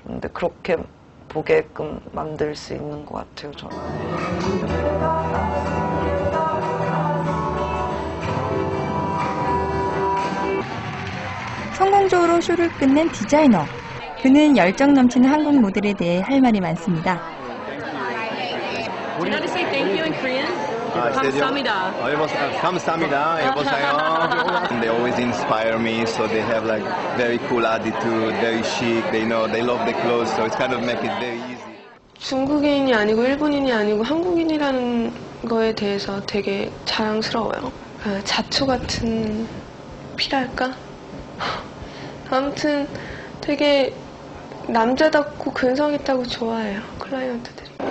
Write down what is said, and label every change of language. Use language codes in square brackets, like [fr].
[ko] 근데 그렇게 보게끔 만들 수 있는 것 같아요. 저는. 성공적으로 쇼를 끝낸 디자이너. 그는 열정 넘치는 한국 모델에 대해 할 말이 많습니다. [en] Do you know how to say thank you in Korean? [ko] 감사합니다. 감사합니다. 여보세요. [en] They always inspire me, so they have like very cool attitude, very chic. They love the clothes, so it's kind of make it very easy. [ko] 중국인이 아니고 일본인이 아니고 한국인이라는 거에 대해서 되게 자랑스러워요. 자초 같은 피랄까? 아무튼 되게 남자답고 근성 있다고 좋아해요. 클라이언트들이.